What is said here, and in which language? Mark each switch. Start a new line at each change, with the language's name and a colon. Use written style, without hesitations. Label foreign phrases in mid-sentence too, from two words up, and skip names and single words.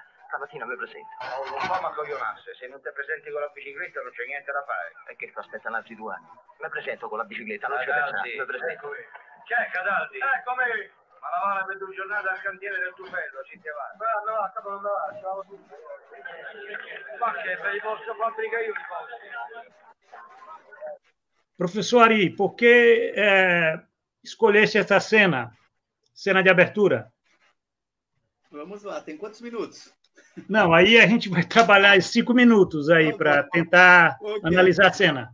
Italian: Stamattina mi presento. Oh, non fa ma coglionasse, se non ti presenti con la bicicletta non c'è niente da fare. E che sto aspettando altri 2 anni? Mi presento con la bicicletta, non c'è da fare. Mi presento. C'è Cataldi? Eccomi! Ma lavora per 2 giornate al cantiere del tufello, ci ti va? No, capo non va, ciao tutto. Ma che ve li posso fabbricare io i posti?
Portuguese: Professor Ari, por que escolheste essa cena de abertura? Vamos lá, tem quantos minutos? Não, aí a gente vai trabalhar 5 minutos aí para tentar analisar a cena.